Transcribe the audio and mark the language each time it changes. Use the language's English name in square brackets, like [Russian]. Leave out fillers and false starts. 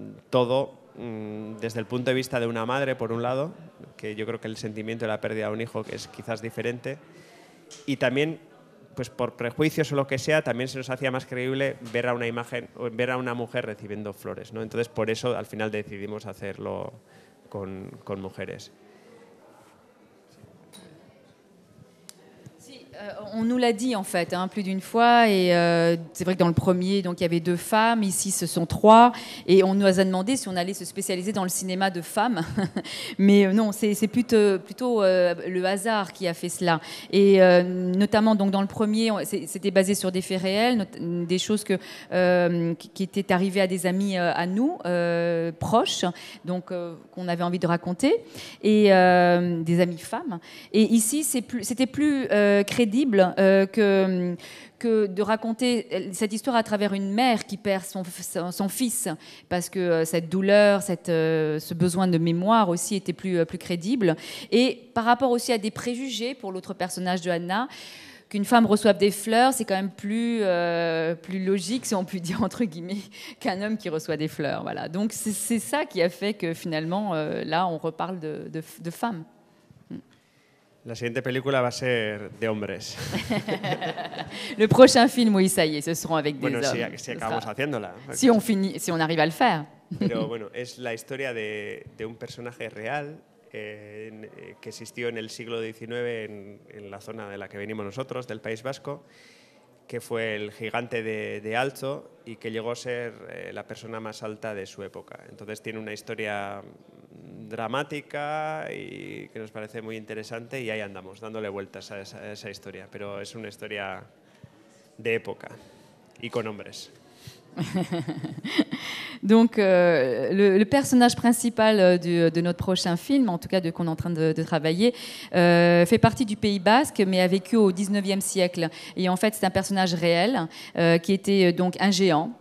[Spanish] todo desde el punto de vista de una madre, por un lado, que yo creo que el sentimiento de la pérdida de un hijo que es quizás diferente, y también pues por prejuicios o lo que sea, también se nos hacía más creíble ver a una mujer recibiendo flores, ¿no? Entonces, por eso, al final decidimos hacerlo con mujeres. [French] On nous l'a dit en fait plus d'une fois et c'est vrai que dans le premier donc il y avait 2 femmes, ici ce sont 3 et on nous a demandé si on allait se spécialiser dans le cinéma de femmes mais non, c'est plutôt le hasard qui a fait cela et notamment donc dans le premier c'était basé sur des faits réels, des choses qui étaient arrivées à des amis à nous proches donc qu'on avait envie de raconter et des amies femmes et ici c'était plus crédible que de raconter cette histoire à travers une mère qui perd son fils, parce que cette douleur, ce besoin de mémoire aussi était plus crédible. Et par rapport aussi à des préjugés pour l'autre personnage de Anna, qu'une femme reçoive des fleurs, c'est quand même plus logique, si on peut dire entre guillemets, qu'un homme qui reçoit des fleurs. Voilà. Donc c'est ça qui a fait que finalement, là, on reparle de femmes. [Spanish] La siguiente película va a ser de hombres. [French] Le prochain film, oui, ça y est, ce seront avec des hommes. [Spanish] Si acabamos haciéndola. [French] Si on arrive à le faire. [Spanish] Pero bueno, es la historia de un personaje real que existió en el siglo XIX en la zona de la que venimos nosotros, del País Vasco, que fue el gigante de Alto y que llegó a ser la persona más alta de su época. Entonces tiene una historia dramática y que nos parece muy interesante y ahí andamos, dándole vueltas a esa historia. Pero es una historia de época y con hombres. [French] Donc, le personnage principal de notre prochain film, en tout cas qu'on est en train de travailler, fait partie du Pays Basque, mais a vécu au 19e siècle. Et en fait, c'est un personnage réel qui était donc un géant.